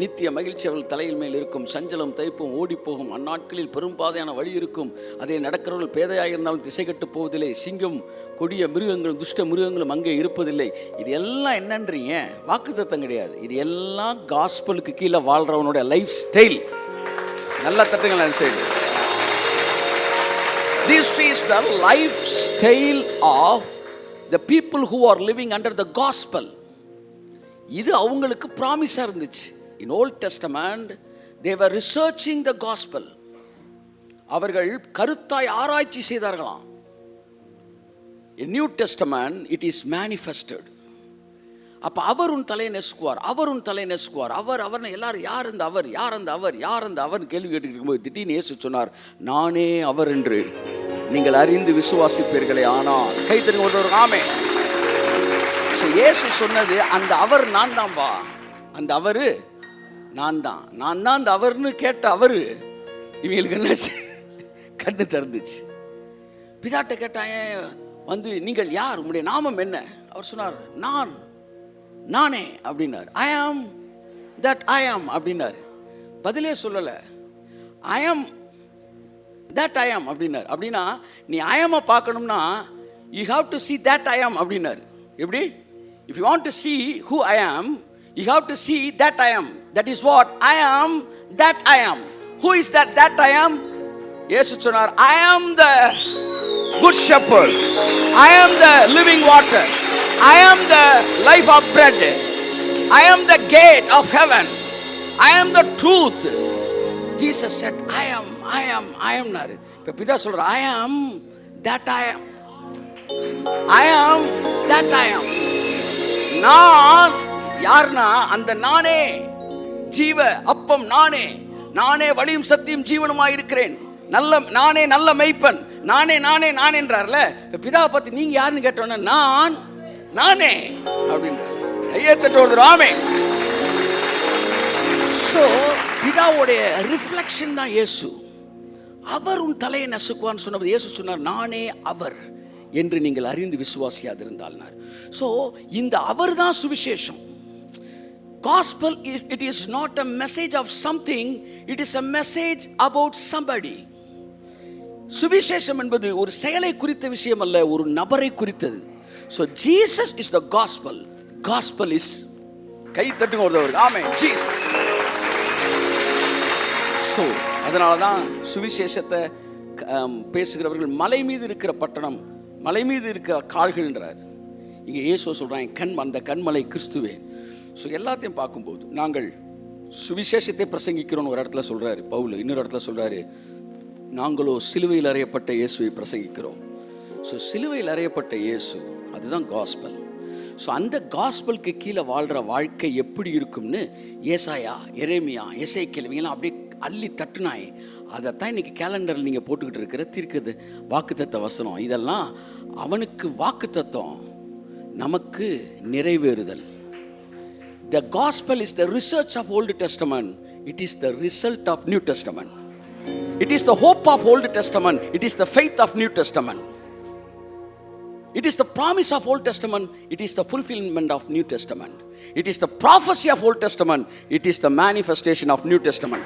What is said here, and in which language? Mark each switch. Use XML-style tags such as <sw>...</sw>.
<ta>நித்திய மகிழ்ச்சி அவர்கள் தலையில் மேல் இருக்கும், சஞ்சலம் தைப்பும் ஓடிப்போகும், அந்நாட்களில் பெரும்பாதையான வழி இருக்கும், அதை நடக்கிறவர்கள் பேதையாக இருந்தாலும் திசை கட்டு போவதில்லை, சிங்கம் கொடிய மிருகங்களும் துஷ்ட மிருகங்களும் அங்கே இருப்பதில்லை. இது எல்லாம் என்னன்றீங்க? வாக்குத்தத்தம் கிடையாது. இது எல்லாம் காஸ்பலுக்கு கீழே வாழ்கிறவனுடைய லைஃப் ஸ்டைல். நல்லா தட்டுங்களா side.</ta> <en>This is the lifestyle of the people who are living under the gospel.</en> <ta>இது அவங்களுக்கு ப்ராமிஸாக இருந்துச்சு.</ta> <en>In Old Testament they were researching the gospel.</en> <ta>அவர்கள் கருத்தாய் ஆராய்ச்சி செய்தார்களாம்.</ta> <en>In New Testament it is manifested.</en> <ta>அப்போ அவர் உன் தலையை நெசுக்குவார், அவர் உன் தலையை நெசுக்குவார், அவர் அவர்னு எல்லாரும் யார் அந்த அவர், யார் அந்த அவர், யார் அந்த அவர் கேள்வி கேட்டுக்கிட்டு இருக்கும்போது திடீர்னு இயேசு சொன்னார், நானே அவர் என்று நீங்கள் அறிந்து விசுவாசிப்பீர்களே. ஆனால் கை தட்டி ஒரு ஆமே. இயேசு சொன்னது அந்த அவர் நான் தான்பா, அந்த அவரு நான் தான், நான் தான் அந்த அவர்னு கேட்ட அவரு இவங்களுக்கு என்னாச்சு? கண்ணு திறந்துச்சு. பிதாட்ட கேட்டாங்க வந்து, நீங்கள் யார், உங்களுடைய நாமம் என்ன? அவர் சொன்னார், நான் நானே அப்படின்னார்.</ta> <en>I am that I am</en> <ta>அப்படின்னார். பதிலே சொல்லலை.</ta> <en>I am that I am</en> <ta>அப்படின்னார். அப்படின்னா நீ</ta> <en>I ஆமை</en> <ta>பார்க்கணும்னா</ta> <en>you have to see that I am</en> <ta>அப்படின்னார். எப்படி?</ta> <en>if you want to see who I am, you have to see that I am. that is what I am that I am. who is that I am?</en> <ta>இயேசு சொன்னார்,</ta> <en>I am the good shepherd, I am the living water, I am the life of bread, I am the gate of heaven, I am the truth. Jesus said, I am நாரு.</en> <ta>இப்போ பிதா சொல்ற,</ta> <en>I am that I am, I am that I am.</en> <ta>நான் யார்னா அந்த நானே, ஜீவ அப்பம் நானே, நானே வழியும் சத்தியம் ஜீவனுமாய் இருக்கிறேன், நல்ல நானே நல்ல மெய்ப்பன், நானே நானே நான் என்றார்ல. இப்போ பிதாவை பற்றி நீங்க யாருன்னு கேட்டோன்னா நான் நானே அப்படின்றார். ஐயா தட்டு ஒரு ஆமே. ஸோ பிதாவுடைய ரிஃப்ளெக்ஷன் தான் இயேசு. அவர் உன் தலையை நசுக்குவான்னு சொன்னது இயேசு சொன்னார், நானே அவர் என்று நீங்கள் அறிந்து விசுவாசியாதிருந்தால்னார். ஸோ இந்த அவர் தான் சுவிசேஷம்.</ta> <en>Gospel is, it is not a message of something, it is a message about somebody.</en> <ta>சுவிசேஷம் என்பது ஒரு செயலை குறித்த விஷயம் அல்ல, ஒரு நபரை குறித்தது.</ta> <en>So Jesus is the gospel. Gospel is,</en> <ta>கை தட்டுங்க ஒருத்தவருக்கு ஆமென்,</ta> <en>Jesus.</en> <ta>ஸோ அதனால தான் சுவிசேஷத்தை பேசுகிறவர்கள் மலை மீது இருக்கிற பட்டணம், மலை மீது இருக்கிற கால்கள்ன்றார். இங்கே இயேசு சொல்கிறாங்க அந்த கண்மலை கிறிஸ்துவே. ஸோ எல்லாத்தையும் பார்க்கும்போது நாங்கள் சுவிசேஷத்தை பிரசங்கிக்கிறோன்னு ஒரு இடத்துல சொல்கிறாரு பவுல், இன்னொரு இடத்துல சொல்கிறாரு நாங்களோ சிலுவையில் அறையப்பட்ட இயேசுவை பிரசங்கிக்கிறோம். ஸோ சிலுவையில் அறையப்பட்ட இயேசு அதுதான் காஸ்பல். ஸோ அந்த காஸ்பலுக்கு கீழே வாழ்கிற வாழ்க்கை எப்படி இருக்கும்னு ஏசாயா, எரேமியா, எசேக்கியேல் இவங்கெல்லாம் அப்படியே அள்ளி தட்டுனாய். அதைத்தான் இன்னைக்கு கேலண்டரில் நீங்கள் போட்டுக்கிட்டு இருக்கிற தீர்க்கது வாக்குத்தத்த வசனம். இதெல்லாம் அவனுக்கு வாக்குத்தத்தம், நமக்கு நிறைவேறுதல்.</ta> <en>The gospel is the research of Old Testament. It is the result of New Testament. It is the hope of Old Testament. It is the faith of New Testament. It is the promise of Old Testament. It is the fulfillment of New Testament. It is the prophecy of Old Testament. It is the manifestation of New Testament.</en>